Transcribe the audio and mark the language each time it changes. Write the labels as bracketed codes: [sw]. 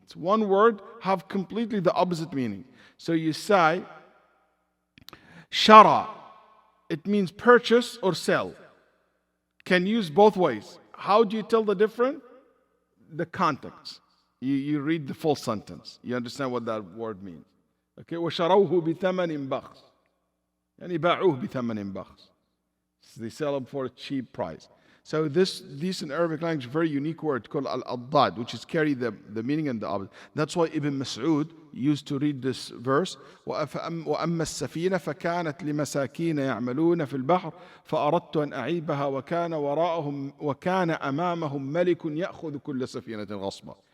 [en] It's one word have completely the opposite meaning. So you say shara, it means purchase or sell. Can use both ways. How do you tell the difference? The context. You read the full sentence. You understand what that word means. Okay, [ar] وَشَرَوْهُ بِثَمَنٍ بَخْسٍ, يعني باعوه بثمن بخس. [en] They sell them for a cheap price. So this in Arabic language, very unique word called al-addad, which is carry the meaning and the opposite. That's why Ibn Mas'ud used to read this verse. [ar] وَأَمَّا السَّفِينَةَ فَكَانَتْ لِمَسَاكِينَ يَعْمَلُونَ فِي الْبَحْرِ فَأَرَدْتُ أَنْ أَعِيبَهَا وَكَانَ أَمَامَهُمْ مَلِكٌ يَأْخُذُ كُلَّ سَفِينَةٍ غَصْبًا.